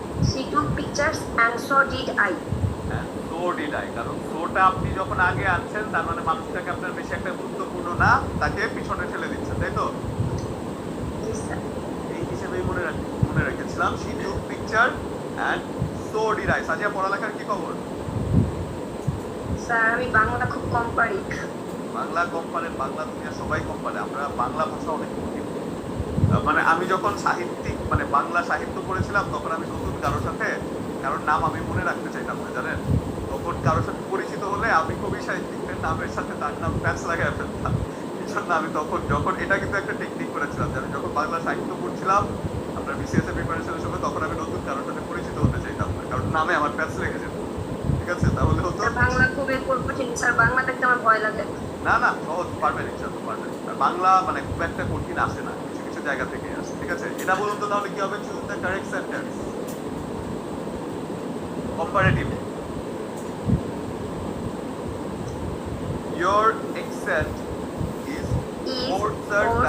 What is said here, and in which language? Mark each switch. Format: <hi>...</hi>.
<en>She took pictures and so did I.</en> <bn>হ্যাঁ,</bn> <en>so did I,</en> <bn>কারণ সোটা আপনি যখন আগে আনছেন তার মানে মানুষটাকে আপনার বেশি একটা গুরুত্বপূর্ণ না, তাকে পিছনে ঠেলে দিচ্ছেন, তাই তো?</bn> <en>Yes, sir.</en> <bn>এই হিসেবেই মনে রেখেছিলাম,</bn> <en>she took picture and so did I।</en> <bn>সাজিয়া, পড়ালেখার কি খবর? স্যার আমি বাংলা খুব কম পারি। বাংলা কম পারেন? বাংলা দুনিয়া সবাই কম পারে, আমরা বাংলা ভাষা অনেক কঠিন। মানে আমি যখন সাহিত্যিক মানে বাংলা সাহিত্য পড়েছিলাম, তখন আমি নতুন কারোর নাম আমি মনে রাখতে চাইতাম না, জানেন। তখন কারোর সাথে পরিচিত হলে আমি কবি সাহিত্যিকের নামের সাথে তার নাম প্যাচ লাগাই ফেলতাম। এই জন্য আমি যখন এটা কিন্তু একটা টেকনিক করেছিলাম যে আমি যখন বাংলা সাহিত্য পড়ছিলাম আপনার বিসিএস এর প্রিপারেশনের সময়, তখন আমি নতুন কারোর সাথে পরিচিত হতে চাইতাম না, কারণ নামে আমার প্যাচ লেগে যেত। ঠিক আছে, তাহলে হতো বাংলা খুবই কঠিন স্যার, বাংলা দেখতে আমার ভয় লাগে। না না, সহজ, পারবেন ইনশাআল্লাহ পারবেন। আর বাংলা মানে খুব একটা কঠিন আসে না, কিছু কিছু জায়গা থেকে আসে। ঠিক আছে, এটা বলুন তো তাহলে কি হবে? Choose the correct sentence.</bn> <en>comparative, your accent is worse than</en>